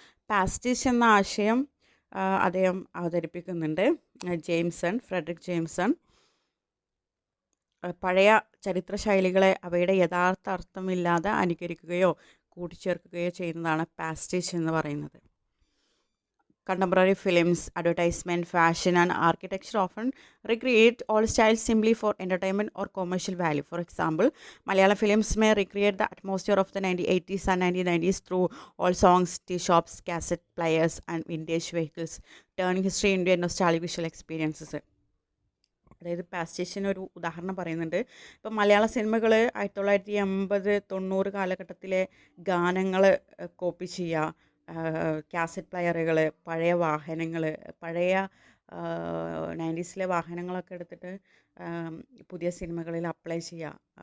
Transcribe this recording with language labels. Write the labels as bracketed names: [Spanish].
[Malayalam] പാസ്റ്റിഷ് എന്ന ആശയം അദ്ദേഹം അവതരിപ്പിക്കുന്നുണ്ട്. ഫ്രെഡറിക് ജെയിംസൺ പഴയ ചരിത്ര ശൈലികളെ അവയുടെ യഥാർത്ഥ അർത്ഥമില്ലാതെ അനുകരിക്കുകയോ കൂട്ടിച്ചേർക്കുകയോ ചെയ്യുന്നതാണ് പാസ്റ്റിഷ് എന്ന് പറയുന്നത്. [English] Contemporary films, advertisement, fashion and architecture often recreate old styles simply for entertainment or commercial value. For example, Malayalam films may recreate the atmosphere of the 1980s and 1990s through old songs, tea shops, cassette players and vintage vehicles, turning history into a nostalgic visual experiences. [Malayalam] അതായത് പാസ്റ്റിഷിന് ഒരു ഉദാഹരണം പറയുന്നുണ്ട്. ഇപ്പം മലയാള സിനിമകൾ 1980-90 കാലഘട്ടത്തിലെ ഗാനങ്ങൾ copy ചെയ്യുക, cassette പ്ലെയറുകൾ, പഴയ വാഹനങ്ങൾ, പഴയ 90s വാഹനങ്ങളൊക്കെ എടുത്തിട്ട് പുതിയ സിനിമകളിൽ അപ്ലൈ ചെയ്യുക.